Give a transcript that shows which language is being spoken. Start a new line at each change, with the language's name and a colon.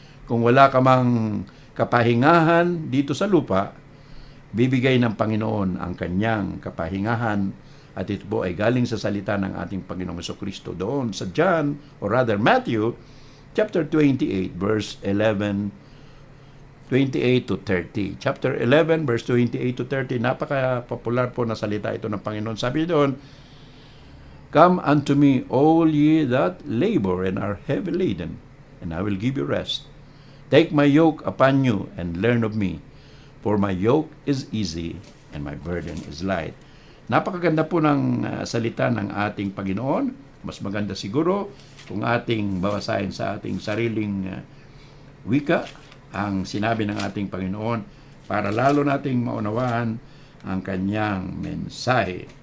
Filipino: Kung wala ka mang kapahingahan dito sa lupa, bibigay ng Panginoon ang kanyang kapahingahan, at ito po ay galing sa salita ng ating Panginoong Jesucristo doon sa John, or rather Matthew, chapter 28, verse 11, 28 to 30. Chapter 11, verse 28 to 30, napaka-popular po na salita ito ng Panginoon. Sabi doon,
English: "Come unto me, all ye that labor and are heavy laden, and I will give you rest. Take my yoke upon you, and learn of me, for my yoke is easy, and my burden is light."
Filipino: Napakaganda po ng salita ng ating Panginoon. Mas maganda siguro kung ating babasahin sa ating sariling wika ang sinabi ng ating Panginoon para lalo nating maunawaan ang kanyang mensahe.